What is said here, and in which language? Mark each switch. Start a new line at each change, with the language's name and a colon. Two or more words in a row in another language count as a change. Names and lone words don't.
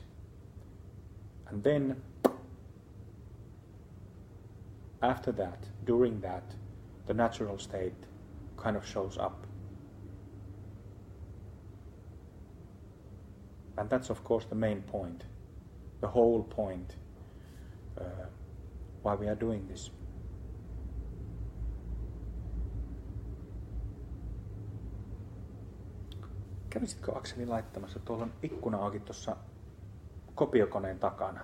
English: And then after that, during that, the natural state kind of shows up. And that's of course the main point, the whole point why we are doing this.
Finnish: Kävisitkö Akseli laittamassa? Tuolla on ikkuna auki tuossa kopiokoneen takana.